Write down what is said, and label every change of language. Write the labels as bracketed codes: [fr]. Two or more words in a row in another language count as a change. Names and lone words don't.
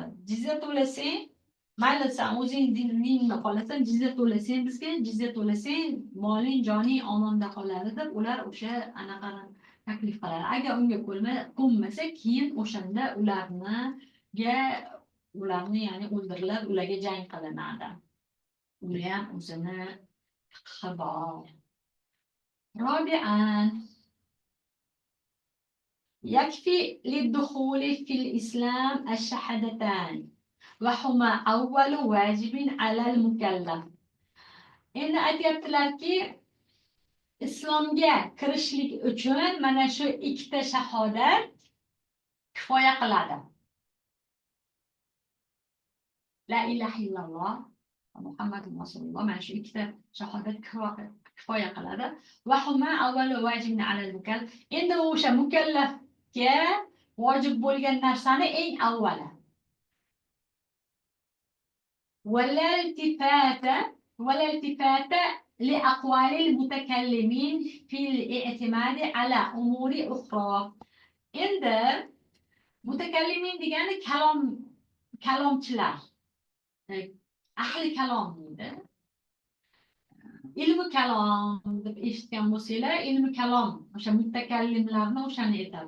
[uz] Jizya to'lasang, mayli sen o'zing diningda qolasan, jizya to'lasang, bizga jizya to'lasang, moling, joning omonda qoladi deb ular o'sha anaqani taklif qiladi. Agar unga ko'nmasa, keyin o'shanda ularni ya'ni o'ldiriladi, ularga jang qilinadi. Uni ham o'zini fiqhi bor. [ar] Robi'an يكفي للدخول في الإسلام الشهادتان وهما أول واجب على المكلف. [uz] Endi aytayaptilarki, islomga kirishlik uchun mana shu ikkita shahodat kifoya qiladi. [ar] لا إله إلا الله محمد رسول الله, [uz] mana shu ikkita shahodat kifoya qiladi. [ar] وهما أول واجب على المكلف. [uz] Endi o'sha mukallafga vojib bo'lgan narsani eng avvali. [ar] ولا التفات لأقوال المتكلمين في الاعتماد على أمور أخرى. [uz] Endi mutakallimin degani kalomchilar, ahli kalom deydi. Ilmi kalom deb eshitgan bo'lsanglar, ilmi kalom o'sha mutakallimlarni o'shani aytadi.